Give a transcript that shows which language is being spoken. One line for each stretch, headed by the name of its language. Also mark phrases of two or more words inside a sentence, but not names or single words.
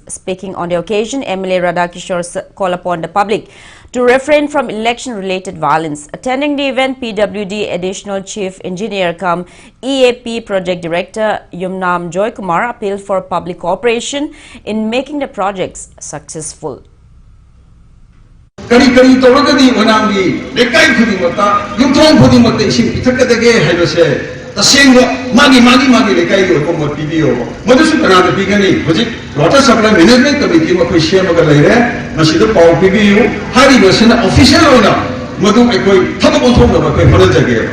English: Speaking on the occasion, MLA Radakishore called upon the public to refrain from election-related violence. Attending the event, PWD Additional Chief Engineer cum EAP Project Director Yumnam Joy Kumar appealed for public cooperation in making the projects successful.
Manipuri: Kari tawagadi manamgi lekai khudimata yumthong khudimata ising pithakadage haibase tasengwa magi lekai ko komot pibiyo modusu kanada bigani hojik
English: water supply management committee
Manipuri: ma khoi semaga leire masida paw pibiyo hari basina official oina modu ekoi thabak onthong na khoi horajage